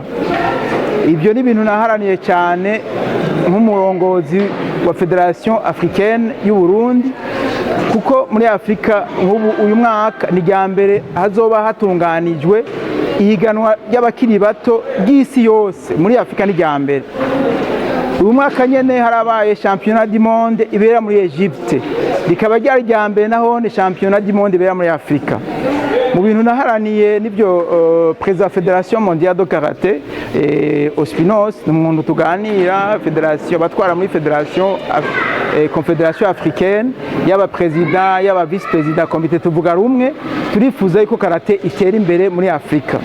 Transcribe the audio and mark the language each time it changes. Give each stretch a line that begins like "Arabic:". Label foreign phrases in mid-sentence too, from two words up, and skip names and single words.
Rundi: Ibyo ni ibintu naharaniye cyane nk'umurongozi wa Federation Africaine y'u Burundi, kuko muri Afrika nk'ubu uyu mwaka ni rya mbere hazoba hatunganijwe ihiganwa ry'abakiri bato ry'isi yose muri Afrika ni rya mbere. Uyu mwaka nyene harabaye
French: championnat du monde
Rundi: ibera muri Egypte, rikaba ryari rya mbere nahone
French: championnat du monde
Rundi: ibera muri Afrika. Mu bintu naharaniye nibyo President Federation Mondiale de Karate Ospinos n'umuntu tuganira federation batwara muri Federation Confederation Africaine yaba president yaba
English: vice president
Rundi: komite tuvuga rumwe turifuza yuko karate itera imbere muri Afrika.